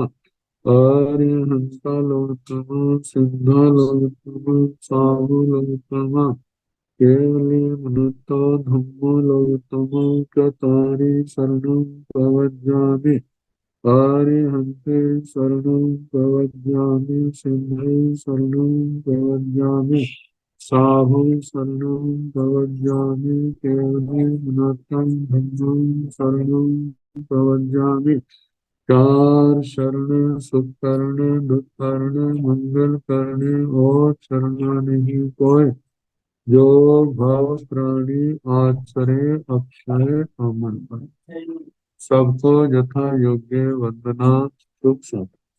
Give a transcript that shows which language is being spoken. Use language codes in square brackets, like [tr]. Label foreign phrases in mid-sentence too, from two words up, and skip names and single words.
[pka] आर्यहंता लोकमा सिद्धा लोकमा साहु लोकमा केवली गुणतो धम्मो लोकमा चतारि शरणं प्रवज्जामि आर्यहन्ते शरणं प्रवज्जामि सिद्धे शरणं प्रवज्जामि साहु शरणं प्रवज्जामि केवली गुणतं धम्मं शरणं प्रवज्जामि [hi] चार शरण सुख कर्ण दुख कर्ण मंगल कर्ण और शरणा नहीं कोई जो भाव प्राणी आचरे अक्षय अमर पर सबको यथा योग्य वंदना सुख सब